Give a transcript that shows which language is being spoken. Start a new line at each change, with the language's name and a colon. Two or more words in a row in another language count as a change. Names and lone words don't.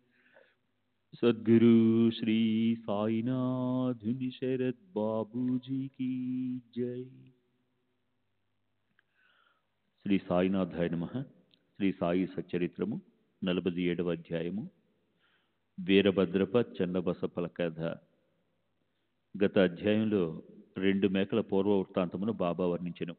Hindi: सद्गुरु श्री साईनाथ शरद बाबू जी की जय।
Telugu: శ్రీ సాయినాథాయ నమః. శ్రీ సాయి సచ్చరిత్రము 47వ అధ్యాయము. వీరభద్రప చెన్నబసప్పల కథ. గత అధ్యాయంలో 2 మేకల పూర్వ వృత్తాంతమును బాబా వర్ణించెను.